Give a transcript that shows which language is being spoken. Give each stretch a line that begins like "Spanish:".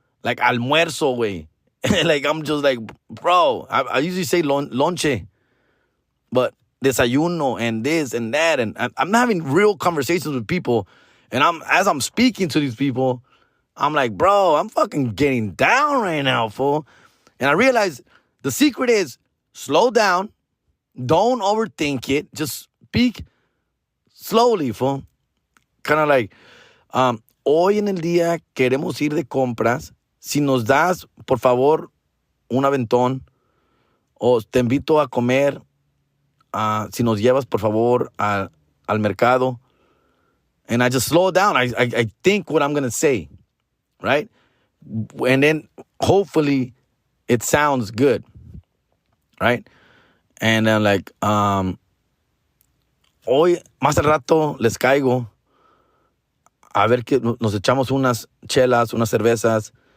English: Like, almuerzo, way. Like, I'm just like, bro, I usually say lonche, but desayuno and this and that. And I'm having real conversations with people. And as I'm speaking to these people, I'm like, bro, I'm fucking getting down right now, fool. And I realize the secret is slow down. Don't overthink it. Just speak slowly, fool.
Spanish: Kind of like, hoy en el día queremos ir de compras. Si nos das, por favor, un aventón. O te invito a comer. Si nos llevas, por favor, al mercado.
English: And I just slow it down. I think what I'm going to say, right? And then hopefully it sounds good, right? And then like,
Spanish: hoy, más al rato, les caigo. A ver que nos echamos unas chelas, unas cervezas.